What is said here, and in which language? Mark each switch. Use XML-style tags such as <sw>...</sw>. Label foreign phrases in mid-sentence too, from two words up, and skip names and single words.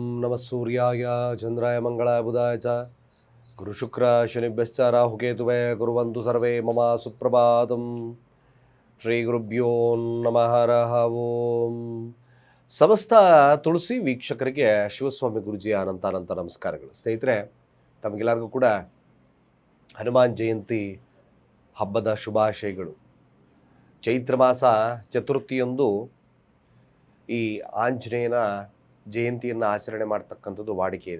<sa>ನಮಃ ಸೂರ್ಯಾಯ ಚಂದ್ರಾಯ ಮಂಗಳಾಯ ಬುಧಾಯ ಚ ಗುರುಶುಕ್ರ ಶನಿಭ್ಯಶ್ಚ ರಾಹುಕೇತುವೇ ಕುರ್ವಂತು ಸರ್ವೇ ಮಮ ಸುಪ್ರಭಾತಂ. ಶ್ರೀ ಗುರುಭ್ಯೋ ನಮಃ ಹರಃ ಓಂ.</sa> <kn>ಸಮಸ್ತ ತುಳಸಿ ವೀಕ್ಷಕರಿಗೆ ಶಿವಸ್ವಾಮಿ ಗುರುಜಿಯ ಅನಂತ ನಮಸ್ಕಾರಗಳು. ಸ್ನೇಹಿತರೆ, ತಮಗೆಲ್ಲರಿಗೂ ಕೂಡ ಹನುಮಾನ್ ಜಯಂತಿ ಹಬ್ಬದ ಶುಭಾಶಯಗಳು. ಚೈತ್ರ ಮಾಸ ಚತುರ್ಥಿಯಂದು ಈ ಆಂಜನೇಯನ ಜಯಂತಿಯನ್ನು ಆಚರಣೆ ಮಾಡ್ತಕ್ಕಂಥದ್ದು ವಾಡಿಕೆ ಇದೆ.</kn>